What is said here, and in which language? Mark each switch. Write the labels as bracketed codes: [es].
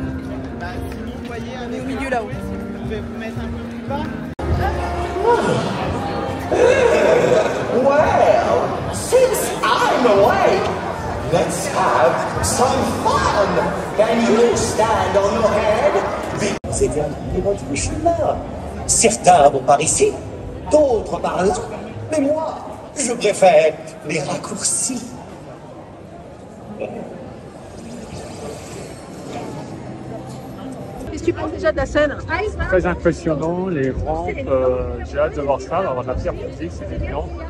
[fr] On est au milieu là-haut. Vous pouvez vous mettre un peu plus bas. [en] Well, since I'm away, let's have some fun. Can you stand on your head? [fr] C'est bien du chemin. Certains vont par ici, d'autres par là. Mais moi, je préfère les raccourcis. Qu'est-ce que tu penses déjà de la scène? Très impressionnant, les rampes, j'ai hâte de voir ça, on va avoir de la pierre physique, c'est évident.